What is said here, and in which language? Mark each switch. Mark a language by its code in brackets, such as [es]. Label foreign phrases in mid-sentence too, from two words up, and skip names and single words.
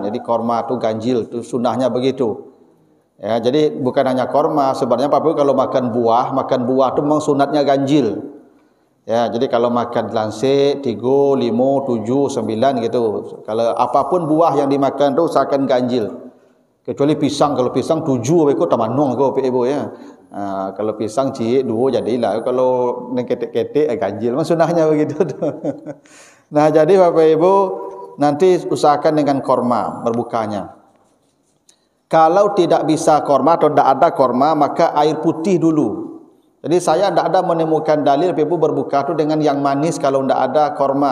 [id] Jadi korma tu ganjil, tu sunnahnya begitu. Ya, jadi bukan hanya korma, sebenarnya Bapak Ibu kalau makan buah tu memang sunatnya ganjil. Ya, jadi kalau makan lansik 3, 5, 7, 9 gitu. Kalau apapun buah yang dimakan tu usahakan ganjil. [min] Kecuali pisang, kalau pisang 7 beko tamanong ko ibu ya. Kalau pisang cik 2 jadilah. Kalau ketek-ketek ganjil. [id] Memang sunahnya begitu tu. Nah, jadi Bapak Ibu nanti usahakan dengan korma berbukanya. Kalau tidak bisa korma atau tidak ada korma, maka air putih dulu. Jadi saya tidak ada menemukan dalil ibu berbuka itu dengan yang manis kalau tidak ada korma.